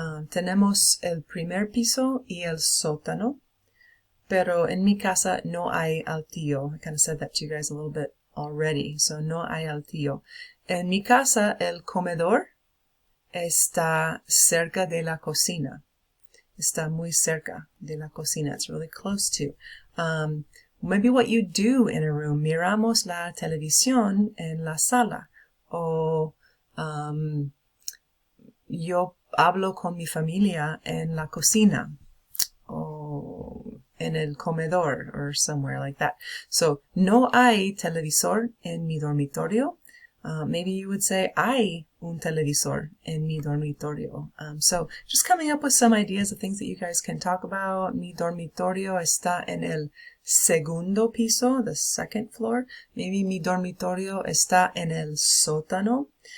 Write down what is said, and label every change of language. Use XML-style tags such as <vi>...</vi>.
<es>Tenemos el primer piso y el sótano. Pero en mi casa no hay altillo.</es> <en>I kind of said that to you guys a little bit already. So</en> <es>no hay altillo. En mi casa el comedor está cerca de la cocina. Está muy cerca de la cocina.</es> <en>It's really close to. Maybe what you do in a room.</en> <es>Miramos la televisión en la sala. O yo hablo con mi familia en la cocina. O en el comedor</es> <en>or somewhere like that. So,</en> <es>no hay televisor en mi dormitorio.</es> <en>Maybe you would say,</en> <es>hay un televisor en mi dormitorio.</es> <en>So, just coming up with some ideas of things that you guys can talk about.</en> <es>Mi dormitorio está en el segundo piso,</es> <en>the second floor. Maybe</en> <es>mi dormitorio está en el sótano.</es>